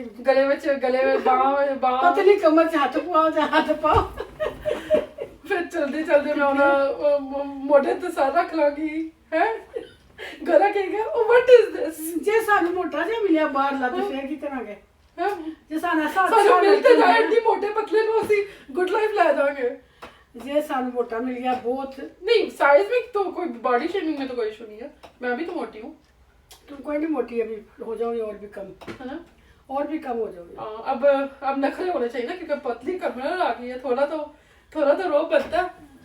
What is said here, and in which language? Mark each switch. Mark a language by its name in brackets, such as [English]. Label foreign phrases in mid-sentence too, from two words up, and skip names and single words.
[Punjabi] ਗਲੇ ਵਿੱਚ ਬਾਹਾਂ [Hindi] पतली कमर से हाथ पाओ, हाथ पाओ। [Punjabi] ਫਿਰ ਚਲਦੇ ਚਲਦੇ ਮੈਂ ਉਹਨਾਂ ਮੋਢੇ ਤੇ ਸਾਰਾ ਰੱਖ ਲਾਂਗੀ ਹੈ। ਗਲਾ ਕਹੇਗਾ ਉਹ [English] what is this. [Punjabi] ਜੇ ਸਾਨੂੰ ਮੋਟਾ ਜਿਹਾ ਮਿਲਿਆ ਬਾਹਰ ਲਾ ਤੋ ਫਿਰ ਕੀ ਕਰਾਂਗੇ? ਜੇ ਸਾਨੂੰ ਐਸਾ ਸਾਨੂੰ ਮਿਲਤੇ ਜਾਏ ਇੰਨੀ ਮੋਟੇ ਪਤਲੇ ਨੂੰ ਅਸੀਂ [English] good life [Punjabi] ਲੈ ਜਾਵਾਂਗੇ। ਜੇ ਸਾਨੂੰ ਮੋਟਾ ਮਿਲ ਗਿਆ ਬਹੁਤ। [Hindi] नहीं साइज में तो कोई [English] body shaming [Hindi] में तो कोई इशू नहीं है, मैं भी तो मोटी हूँ। तुम कोई नहीं मोटी, अभी हो जाओगी और भी कम, है ना, और भी कम हो जाओगी। अब नखरे होने चाहिए ना, क्योंकि पतली कमर आ गई है, थोड़ा तो रोब बनता है।